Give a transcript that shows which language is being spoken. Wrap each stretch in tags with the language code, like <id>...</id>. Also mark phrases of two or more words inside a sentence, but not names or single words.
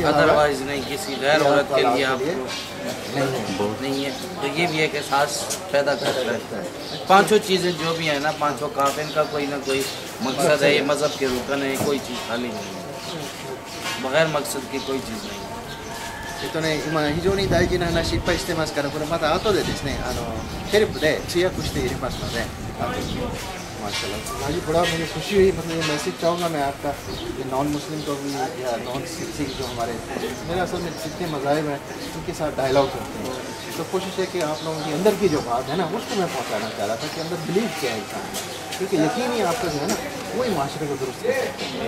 <hi>अदरवाइज नहीं किसी गैर औरत के लिए आप नहीं नहीं है। तो ये भी एक एहसास पैदा करता है। पांचों चीज़ें जो भी है ना, पांचों काम, इनका कोई ना कोई मकसद है। ये मज़हब के रुकन है, कोई चीज़ खाली नहीं है, बगैर मकसद की कोई चीज़ नहीं है。</hi> <ja>非常に大事な話いっぱいしてますから、これまた後でですね、ヘルプで通訳して入れますので、</ja> <hi>माशाल्लाह हाजी बड़ा मुझे खुशी हुई। मतलब ये मैसेज चाहूँगा मैं आपका, ये</hi> <en>non Muslim</en> <hi>को भी या</hi> <en>non Sikh</en> <hi>जो हमारे मेरे असल में जितने मज़ाहिब हैं उनके साथ डायलॉग करते हैं, तो कोशिश है कि आप लोगों के अंदर की जो बात है ना उसको मैं पहुँचाना चाह रहा था कि अंदर बिलीव क्या है इंसान में, क्योंकि यकीन ही आपका जो है ना वही माशरे को दुरुस्त कर सकते हैं।</hi>